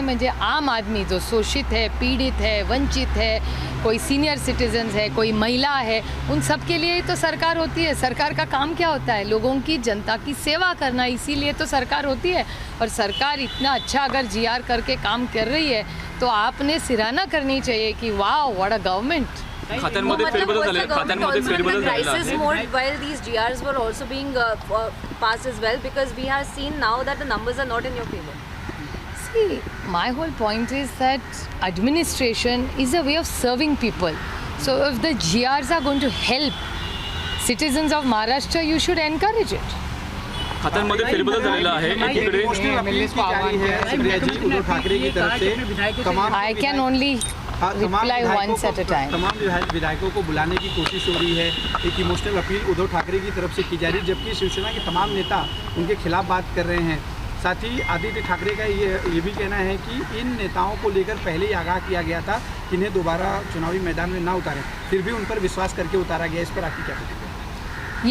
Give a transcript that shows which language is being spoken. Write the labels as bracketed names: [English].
[Hindi] म्हणजे आम आदमी जो शोषित है, पीड़ित है, वंचित है, कोई सीनियर सिटीजन्स है, कोई महिला है, उन सब के लिए ही तो सरकार होती है. सरकार का काम क्या होता है? लोगों की, जनता की सेवा करना. इसीलिए तो सरकार होती है. और सरकार इतना अच्छा अगर GR करके काम कर रही है तो आपने सिराना करनी चाहिए कि [English] वाह what a government. [Marathi] खात्यांमध्ये फेरबदल झाले, खात्यांमध्ये फेरबदल झालेला आहे. [English] While these GRs were also being passed as well, because we have seen now that the numbers are not in your favor. See, my whole point is that administration is a way of serving people. So if the GRs are going to help citizens of Maharashtra, you should encourage it. [Marathi] खात्यांमध्ये फेरबदल झालेला आहे. एकीकडे [Hindi] उद्धव ठाकरे की तरफ से तमाम [English] I can only reply once at a time. [Hindi] तमाम विधायकों को बुलाने की कोशिश हो रही है. एक इमोशनल अपील उद्धव ठाकरे की तरफ से की जा रही है, जबकि शिवसेना के तमाम नेता उनके खिलाफ बात कर रहे हैं. साथ ही आदित्य ठाकरे का ये भी कहना है कि इन नेताओं को लेकर पहले ही आगाह किया गया था कि इन्हें दोबारा चुनावी मैदान में ना उतारें, फिर भी उन पर विश्वास करके उतारा गया. इस पर आपकी क्या प्रतिक्रिया?